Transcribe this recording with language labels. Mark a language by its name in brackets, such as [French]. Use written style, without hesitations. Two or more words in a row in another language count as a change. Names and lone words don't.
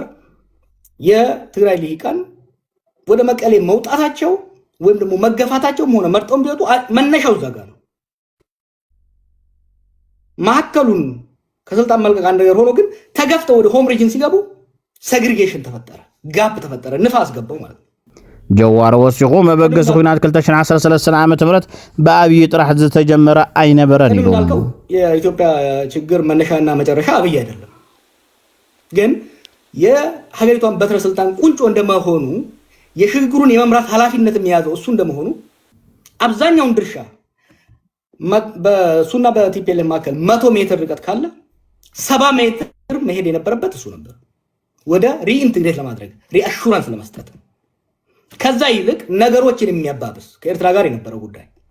[Amharic] የትግራይ ልሂቃን ወደ መቀሌ መውጣታቸው ወይም ደግሞ መገፋታቸውም ሆነ መርጠውም ቢወጡ መነሻው እዛ ጋር ነው። ማዕከሉን ከስልጣን መልቀቅ አንድ ነገር ሆኖ ግን ተገፍተው ወደ [English] home region [Amharic] ሲገቡ ሴግሪጌሽን ተፈጠረ፣ ጋፕ ተፈጠረ፣ ንፋስ ገባው ማለት ነው። [Tigrinya] ጀዋር ወሲኹ መበገስ ኩናት 2013 ዓመተ ምህረት በአብይ ጥራሕ ዝተጀመረ አይነበረን ይሉ [Amharic] የኢትዮጵያ ችግር መነሻና መጨረሻ አብይ አይደለም። ግን የሀገሪቷን በትረ ስልጣን ቁንጮ እንደመሆኑ የሽግግሩን የመምራት ኃላፊነት የሚያዘው እሱ እንደመሆኑ አብዛኛውን ድርሻ በሱና በቲፒኤልኤፍ መካከል 100 ሜትር ርቀት ካለ 70 ሜትር መሄድ የነበረበት እሱ ነበር፣ ወደ ሪኢንቴግሬት ለማድረግ ሪአሹራንስ ለመስጠት። ከዛ ይልቅ ነገሮችን የሚያባብስ ከኤርትራ ጋር የነበረው ጉዳይ